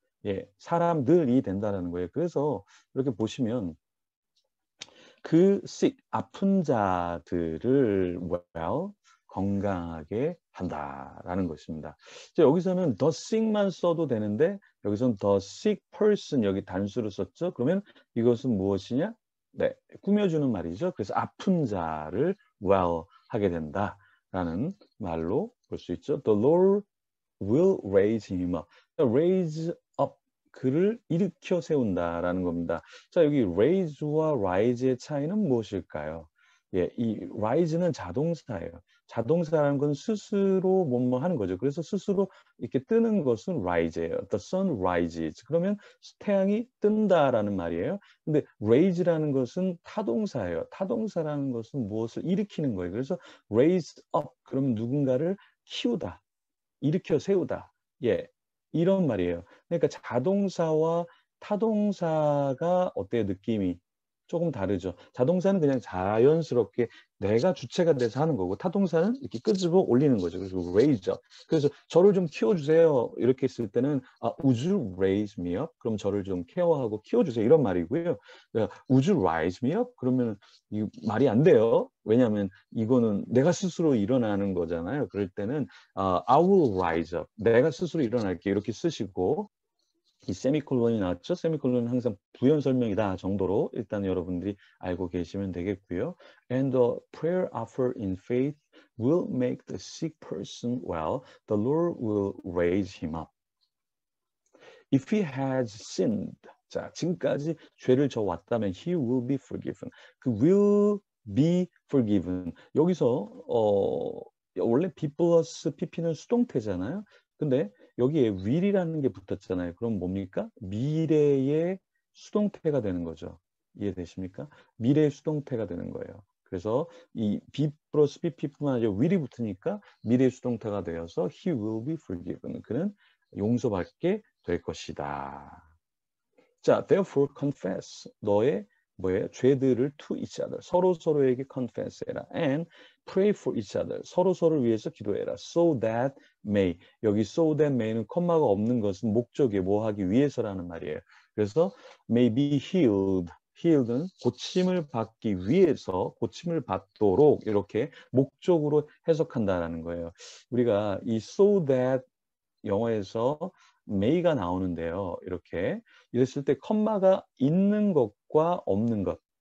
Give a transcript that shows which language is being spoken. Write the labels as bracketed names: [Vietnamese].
[Korean] 예, 사람들이 된다는 거예요. 그래서 이렇게 보시면 그 sick, 아픈 자들을 well, 건강하게 한다라는 것입니다. 여기서는 the sick만 써도 되는데 여기서는 the sick person 여기 단수를 썼죠. 그러면 이것은 무엇이냐? 네, 꾸며주는 말이죠. 그래서 아픈 자를 well 하게 된다라는 말로 볼 수 있죠. [English] The Lord will raise him up. [Korean] raise up 그를 일으켜 세운다라는 겁니다. 자, 여기 raise와 rise의 차이는 무엇일까요? 예, 이 rise는 자동사예요. 자동사라는 건 스스로 뭐뭐 하는 거죠. 그래서 스스로 이렇게 뜨는 것은 rise예요. [English] The sun rises. [Korean] 그러면 태양이 뜬다라는 말이에요. 근데 raise라는 것은 타동사예요. 타동사라는 것은 무엇을 일으키는 거예요. 그래서 raise up. 그러면 누군가를 키우다. 일으켜 세우다. 예, 이런 말이에요. 그러니까 자동사와 타동사가 어때요? 느낌이 조금 다르죠. 자동사는 그냥 자연스럽게 내가 주체가 돼서 하는 거고, 타동사는 이렇게 끄집어 올리는 거죠. 그래서 raise up. 그래서 저를 좀 키워주세요. 이렇게 했을 때는 [English] would you raise me up? [Korean] 그럼 저를 좀 케어하고 키워주세요. 이런 말이고요. [English] would you rise me up? [Korean] 그러면 이 말이 안 돼요. 왜냐하면 이거는 내가 스스로 일어나는 거잖아요. 그럴 때는 [English] I will rise up. [Korean] 내가 스스로 일어날게. 이렇게 쓰시고, 이 세미콜론이 나왔죠? 세미콜론은 항상 부연 설명이다 정도로 일단 여러분들이 알고 계시면 되겠고요. [English] And the prayer offered in faith will make the sick person well. The Lord will raise him up. If he has sinned. [Korean] 자, 지금까지 죄를 져왔다면 [English] he will be forgiven. 그 will be forgiven. [Korean] 여기서 원래 be 플러스 pp는 수동태잖아요. 근데 여기에 will이라는 게 붙었잖아요. 그럼 뭡니까? 미래의 수동태가 되는 거죠. 이해되십니까? 미래의 수동태가 되는 거예요. 그래서 이 be 플러스 pp뿐만 아니라 will이 붙으니까 미래의 수동태가 되어서 [English] he will be forgiven. [Korean] 그는 용서받게 될 것이다. 자, [English] therefore confess. [Korean] 너의 뭐예요? 죄들을 [English] to each other. [Korean] 서로에게 confess 해라. [English] And pray for each other. [Korean] 서로를 위해서 기도해라. [English] So that may. [Korean] 여기 so that may는 콤마가 없는 것은 목적에 뭐 하기 위해서라는 말이에요. [English] 그래서 may be healed. [Korean] healed는 고침을 받기 위해서 고침을 받도록 이렇게 목적으로 해석한다라는 거예요. 우리가 이 so that 영어에서 may가 나오는데요. 이렇게 이랬을 때 컴마가 있는 것과 없는 것.